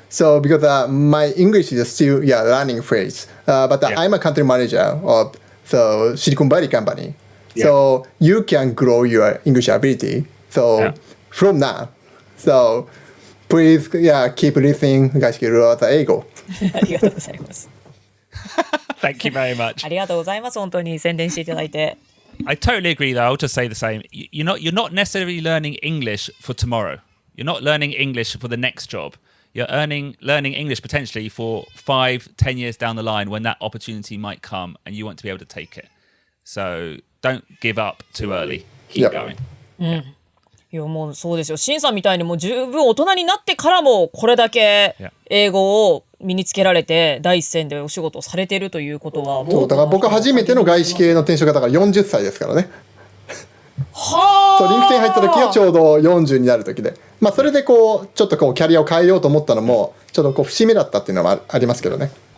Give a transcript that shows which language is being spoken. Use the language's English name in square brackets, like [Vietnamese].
[English] So because my English is still learning phase, but I'm a country manager of the Silicon Valley company. So you can grow your English ability. So from now, so please keep listening [Japanese] 外資系裏技英語。ありがとうございます。 [English] Thank you very much. [Japanese] ありがとうございます。本当に宣伝していただいて。 [English] I totally agree, though. I'll just say the same. You're not necessarily learning English for tomorrow. You're not learning English for the next job. You're learning English potentially for 5-10 years down the line when that opportunity might come and you want to be able to take it. So don't give up too early. Keep going. [Japanese] いやもうそうですよ。シンさんみたいにもう十分大人になってからもこれだけ英語を身につけられて第一線でお仕事をされているということはそうだから僕初めての外資系の転職がだから40歳ですからね。はあ。そうリンクトイン入った時がちょうど40になる時で、まあそれでこうちょっとこうキャリアを変えようと思ったのもちょっとこう節目だったっていうのはありますけどね。